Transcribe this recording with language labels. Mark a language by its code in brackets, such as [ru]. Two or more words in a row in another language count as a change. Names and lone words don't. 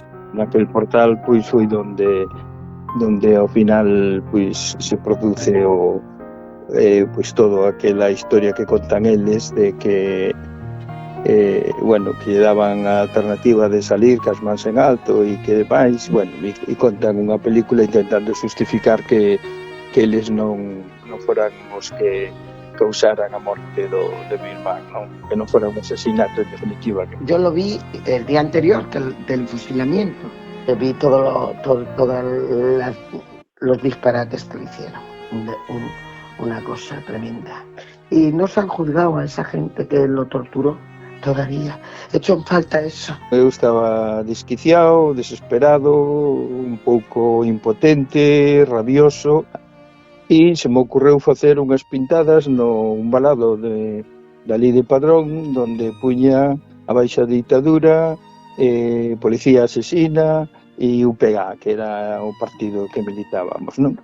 [gl] Naquel portal pois foi donde ao final pois se produce pois toda aquela historia que contan eles de que que daban a alternativa de salir cas mans en alto e que demais, e contan unha película intentando justificar que eles non foran os que causaran a morte de mi irmán, que non fora un asesinato en definitiva. [es] Yo lo vi el día anterior del fusilamiento, vi todos los disparates que le hicieron, una cosa tremenda. Y no se han juzgado a esa gente que lo torturó. Todavía. Hecho en falta eso. [gl] Eu estaba desquiciado, desesperado, un pouco impotente, rabioso, e se me ocorreu facer unhas pintadas un balado da Lei de Padrón, donde puña a baixa ditadura, policía asesina e UPG, que era o partido que militábamos, non?